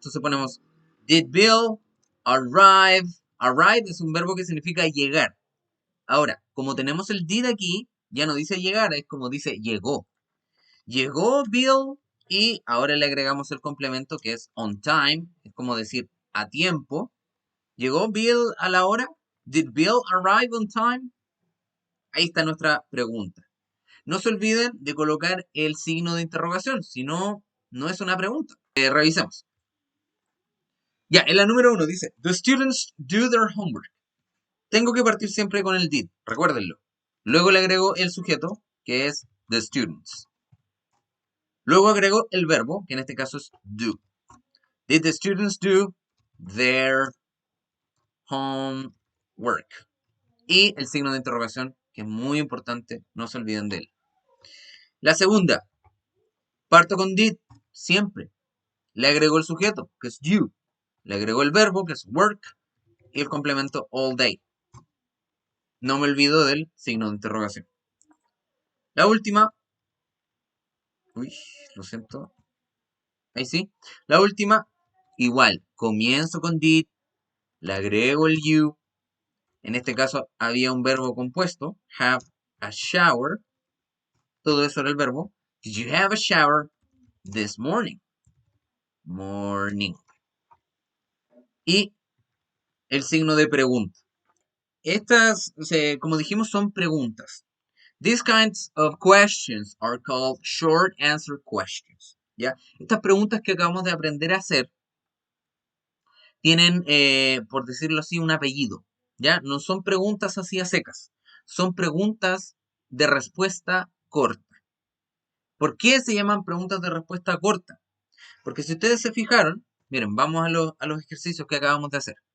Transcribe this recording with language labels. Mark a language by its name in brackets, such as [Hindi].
[Spanish] Entonces ponemos, [English] did Bill arrive? [Spanish] Arrive es un verbo que significa llegar. Ahora, como tenemos el did aquí, ya no dice llegar, es como dice llegó. Llegó Bill y ahora le agregamos el complemento que es [English] on time, [Spanish] es como decir a tiempo. ¿Llegó Bill a la hora? [English] Did Bill arrive on time? [Spanish] Ahí está nuestra pregunta. No se olviden de colocar el signo de interrogación, si no, no es una pregunta. Revisemos. Ya, en la número 1 dice, [English] the students do their homework. [Spanish] Tengo que partir siempre con el did, recuérdenlo. Luego le agrego el sujeto, que es the students. Luego agrego el verbo, que en este caso es do. [English] Did the students do their homework? [Spanish] Y el signo de interrogación, que es muy importante, no se olviden de él. La segunda, parto con did, siempre. Le agrego el sujeto, que es you. Le agrego el verbo, que es work. Y el complemento [English] all day. [Spanish] No me olvido del signo de interrogación. La última. Uy, lo siento. Ahí sí. La última, igual. Comienzo con did. Le agrego el you. En este caso había un verbo compuesto. [English] Have a shower. [Spanish] Todo eso era el verbo. [English] Did you have a shower this morning? [Spanish] Morning. Y el signo de pregunta. Estas, como dijimos, son preguntas. [English] These kinds of questions are called short answer questions. [Spanish] ¿Ya? Estas preguntas que acabamos de aprender a hacer tienen, por decirlo así, un apellido. ¿Ya? No son preguntas así a secas. Son preguntas de respuesta corta. ¿Por qué se llaman preguntas de respuesta corta? Porque si ustedes se fijaron, miren, vamos a los ejercicios que acabamos de hacer.